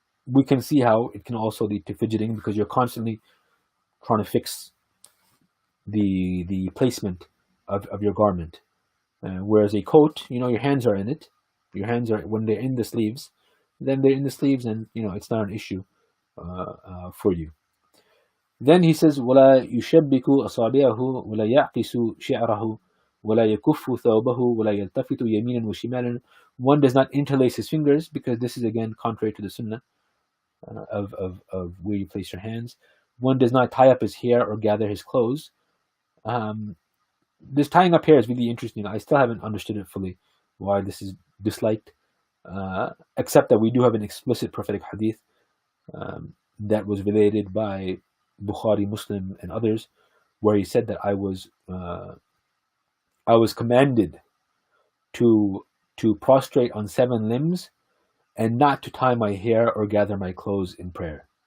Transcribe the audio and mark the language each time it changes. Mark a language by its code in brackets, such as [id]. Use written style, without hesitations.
[en] we can see how it can also lead to fidgeting, because you're constantly trying to fix the placement of your garment. Whereas a coat, your hands are in it. Your hands are, when they're in the sleeves, then they're in the sleeves, and it's not an issue for you. Then he says, [ar] وَلَا يُشَبِّكُ أَصَابِعَهُ وَلَا يَعْقِسُ شِعْرَهُ وَلَا يَكُفُّ ثَوْبَهُ وَلَا يَلْتَفِتُ يَمِينًا وَشِمَالًا. [en] One does not interlace his fingers, because this is again contrary to the sunnah of where you place your hands. One does not tie up his hair or gather his clothes. This tying up hair is really interesting. I still haven't understood it fully, why this is disliked, except that we do have an explicit prophetic hadith that was related by Bukhari, Muslim, and others, where he said that I was commanded to prostrate on 7 limbs and not to tie my hair or gather my clothes in prayer.